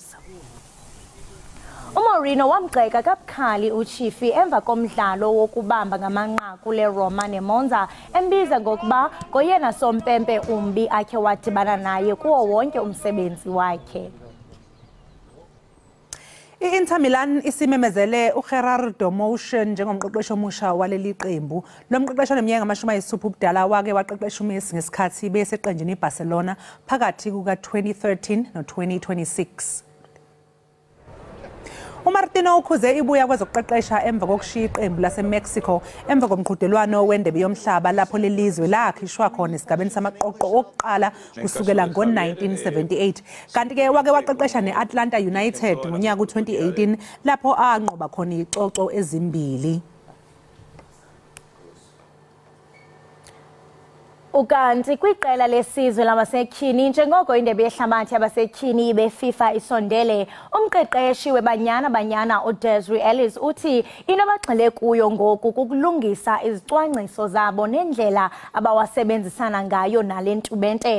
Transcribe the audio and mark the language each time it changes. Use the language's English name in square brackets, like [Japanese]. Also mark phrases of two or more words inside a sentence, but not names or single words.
[Xhosa] uMourinho wamgxeka kabukhali uChifi emva komdlalo wokubamba ngamanqaku leRoma neMonza, embiza ngokuba ngoyena sompempe umbi akhe wadibana naye kuwo wonke umsebenzi wakhe. [Zulu] I-Inter Milan isimemezele uGerardo Motion njengomqeqeshi omusha waleli qembu. Lo mqeqeshi oneminyaka ama-60 ubudala wake waqeqesha uMessi ngesikhathi beseqenjini iBarcelona phakathi kuka-2013 no-2026. uMartino ukhuze ibuya kwezokuqeqesha emva kokushiya iqembu laseMexico emva komqhudelwano wendebe yomhlaba lapho lelizwe lakhishwa khona esigabeni samaqoqo okuqala kusukela ngo-1978. Kanti-ke wake waqeqesha ne-Atlanta United ngonyaka u-2018 lapho anqoba khona icoco ezimbili. [Xhosa] Ukanti kwiqela lesizwe labasetyhini njengoko indebe yehlabathi yabasetyhini beFIFA isondele, umqeqeshi weBanyana uDesiree Ellis uthi into abagxile kuyo ngoku kukulungisa izicwangciso zabo nendlela abawasebenzisana ngayo nale ntubente.